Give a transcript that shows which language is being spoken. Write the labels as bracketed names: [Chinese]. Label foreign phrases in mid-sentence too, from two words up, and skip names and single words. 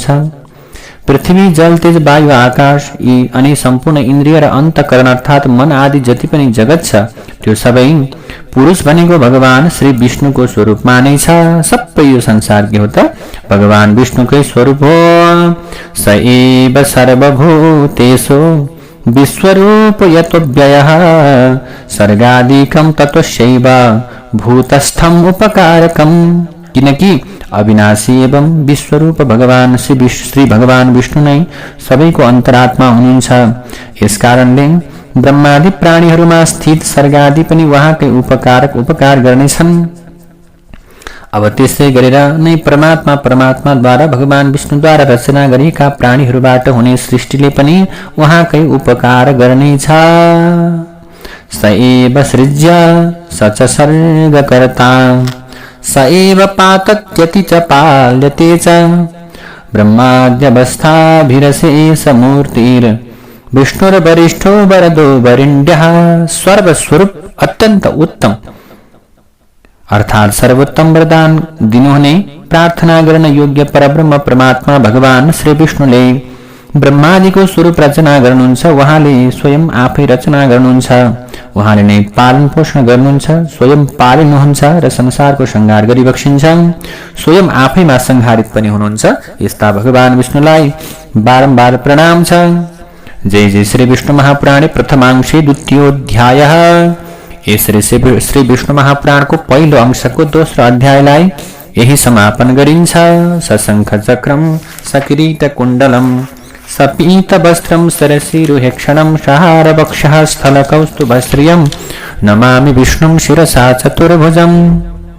[Nepali] पृथ्वी जल तेज वायु आकाश यी अनि सम्पूर्ण इन्द्रिय र अन्तःकरण अर्थात् मन आदि जति पनि जगत छ त्यो सबै पुरुष भनेको भगवान श्री विष्णुको स्वरूपमा नै छ। सबै यो संसार के हो त भगवान विष्णुकै स्वरूप हो। [Sanskrit] स एव सर्वभूतेषु विश्वरूप यतो व्ययः सर्गादिकं ततोस्यैव भूतस्थम उपकारकम। [Nepali] किनकि अविनाशी एवं विश्वरूप भगवान श्री भगवान विष्णु नै सबैको अन्तरात्मा हुनुहुन्छ। यसकारणले ब्रह्मादि प्राणीहरूमा स्थित सर्गादि पनि उहाँकै उपकार गर्नेछन्। अब त्यसै गरेर नै परमात्माद्वारा भगवान विष्णुद्वारा रचना गरिएका प्राणीहरूबाट हुने सृष्टिले पनि उहाँकै उपकार गर्नेछ। [Sanskrit] स एव सृज्य स च सर्गकर्ता स एव पातत्यति च पाल्यते च ब्रह्माद्यवस्थाभिरशेष मूर्तिर् विष्णुर्वरिष्ठो वरदो वरिण्यः। [Nepali] सर्वस्वरूप अत्यंत उत्तम अर्थात सर्वोत्तम वरदान दिनुहुने प्रार्थना गर्न योग्य परब्रह्म परमात्मा भगवान श्री विष्णुले ब्रह्मादिको स्वरूप रचना गर्नुहुन्छ। उहाँले स्वयं आफै रचना गर्नुहुन्छ। उहाँले नै पालन पोषण गर्नुहुन्छ, स्वयं पालिनुहुन्छ र संसारको संहार गरिबक्सिन्छ। स्वयं आफैमा संहारित पनि हुनुहुन्छ। यस्ता भगवान विष्णुलाई बारम्बार प्रणाम छ। [Sanskrit] जय जय श्री विष्णु महापुराणे प्रथमांशे द्वितीयोऽध्यायः। [Nepali] श्री विष्णु महापुराणको पहिलो अंशको दोस्रो अध्यायलाई यही समापन गरिन्छ। [Sanskrit] सशंख चक्रम सकिरीट कुण्डलम सपीत वस्त्रम सरसीरुहेक्षणं सहार वक्षः स्थलकौस्तुभश्रियं नमामि विष्णुं शिरसा चतुर्भुजम्।